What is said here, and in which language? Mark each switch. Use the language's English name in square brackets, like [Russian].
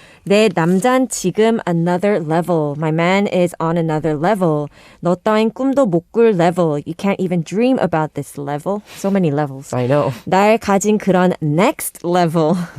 [Korean] 내 남잔 지금 [English] another level. My man is on another level. [Korean] 너 따윈 꿈도 못 꿀 level. [English] You can't even dream about this level. So many levels. I know. [Korean] 날 가진 그런 [English] next level.